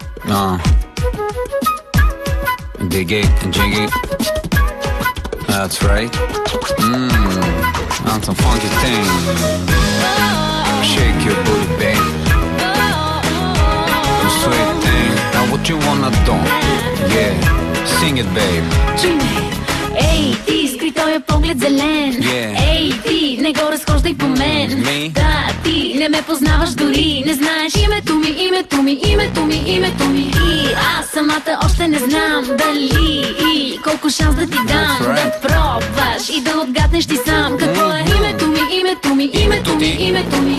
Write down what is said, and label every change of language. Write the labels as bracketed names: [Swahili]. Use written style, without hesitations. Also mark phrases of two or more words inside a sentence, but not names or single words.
[English] Dig it, jig it. That's right. On some funky thing. Shake your booty, babe. Sweet thing. Now what you wanna do? Yeah, sing it, babe. [Bulgarian] Ей, ти, скри този поглед зелен. Ей, ти, не го разхождай по мен. Да, ти не ме познаваш дори. Не знаеш името ми, името ми, името ми, името ми. И аз самата още не знам дали и колко шанс да ти дам да пробваш и да отгаднеш ти сам какво е името ми, името ми, името ми, името ми.